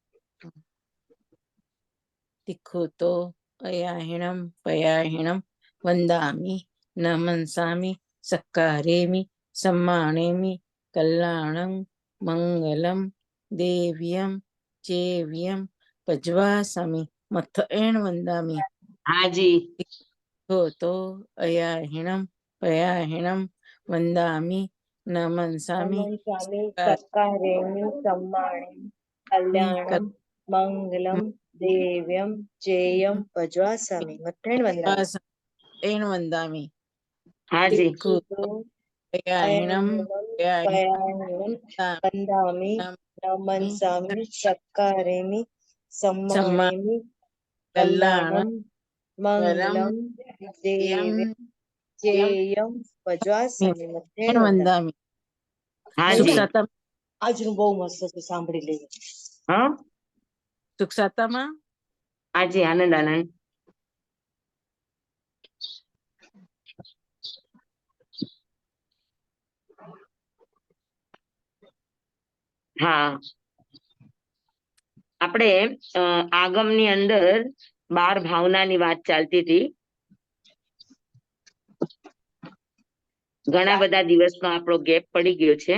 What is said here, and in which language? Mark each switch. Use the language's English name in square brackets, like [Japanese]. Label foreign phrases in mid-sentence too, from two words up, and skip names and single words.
[Prakrit languages] તિખો તો અયાહિણમ પયાહિણમ વંદામી નમંસામી સક્કારેમિ સમ્માણેમિ કલ્યાણં મંગલમ દેવ્યમ ચેવ્યમ પજ્વાસમી મથએણ વંદામી. [Gujarati] હાજી [Prakrit languages] તો અયાહિણમ પયાહિણમ વંદામી નમંસામી સક્કારેમિ સમ્માણેમિ કલ્યાણમ મંગલમ देव्यं चेयं भज्वासामि मत्थेन वन्दामि वासं वन्दामि [Hindi] हाँ जी [Prakrit languages] तिक्खुतो अयाहिणं पयाहिणं वन्दामि नमन्सामि सत्कारेमि सम्मानेमि कल्याणं कल्याणं मङ्गलं देव्यं चेयं भज्वासामि मत्थेन वन्दामि वन्दामि [Hindi] हाँ [Gujarati] સુખ [Hindi] जी [Gujarati] સાતમ આજનું બહુ મસ્ત છે સાંભળી લઈએ [Hindi] हाँ [Gujarati] સુખ સાતમમાં [Hindi] हाँ जी आनंद आनंद [Gujarati] હા આપણે આગમની અંદર 12 ભાવનાની વાત ચાલતી હતી ઘણા બધા દિવસનો આપણો ગેપ પડી ગયો છે